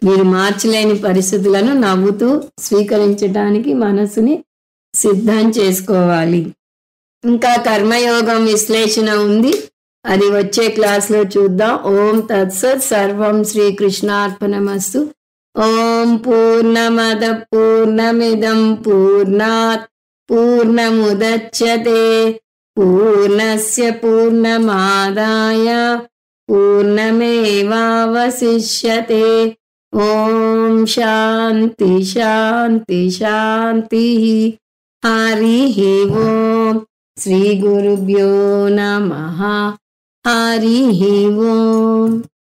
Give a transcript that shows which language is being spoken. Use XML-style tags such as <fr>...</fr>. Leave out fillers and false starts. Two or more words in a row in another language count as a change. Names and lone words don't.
<te>మీరు మార్చలేని పరిస్థితులను నవ్వుతూ స్వీకరించడానికి మనసుని సిద్ధం చేసుకోవాలి. ఇంకా కర్మయోగం విశ్లేషణ ఉంది, అది వచ్చే క్లాస్లో చూద్దాం.</te> <sa>ఓం తత్సత్. సర్వం శ్రీకృష్ణార్పణమస్తు. ఓం పూర్ణమద పూర్ణమిదం పూర్ణాత్ పూర్ణముదచ్యతే పూర్ణస్య పూర్ణమాదాయ పూర్ణమేవావశిష్యతే. ఓం శాంతి శాంతి శాంతి. హరి ఓం. శ్రీ గురుభ్యో నమః. హరి ఓం.</sa>